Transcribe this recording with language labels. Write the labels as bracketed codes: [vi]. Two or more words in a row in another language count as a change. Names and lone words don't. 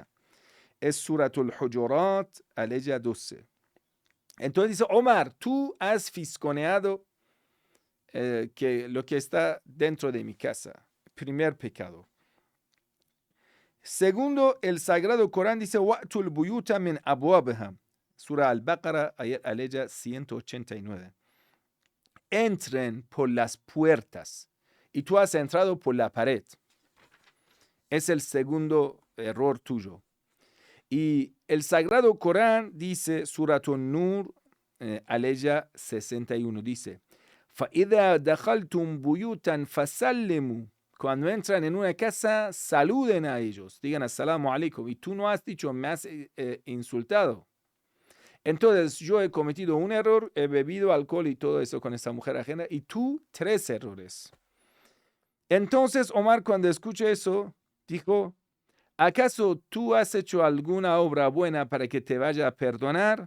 [es] Es Suratul Hujurat, aleya 12. Entonces dice, Omar, tú has fisconeado que lo que está dentro de mi casa. Primer pecado. Segundo, el Sagrado Corán dice, [ar] وأتوا البيوت من أبوابها. [es] Surah Al-Baqarah, aleya 189. Entren por las puertas y tú has entrado por la pared. Es el segundo error tuyo. Y el Sagrado Corán dice, Suratun Nur, aleya 61, dice, [ar] فَإِذَا دَخَلْتُمْ بُيُوتًا فَسَلِّمُوا [es] cuando entran en una casa, saluden a ellos, digan [ar] السلام عليكم. [es] Y tú no has dicho, me has insultado. Entonces yo he cometido un error, he bebido alcohol y todo eso con esa mujer ajena, y tú 3 errores. Entonces Omar, cuando escuché eso, dijo, ¿acaso tú has hecho alguna obra buena para que te vaya a perdonar?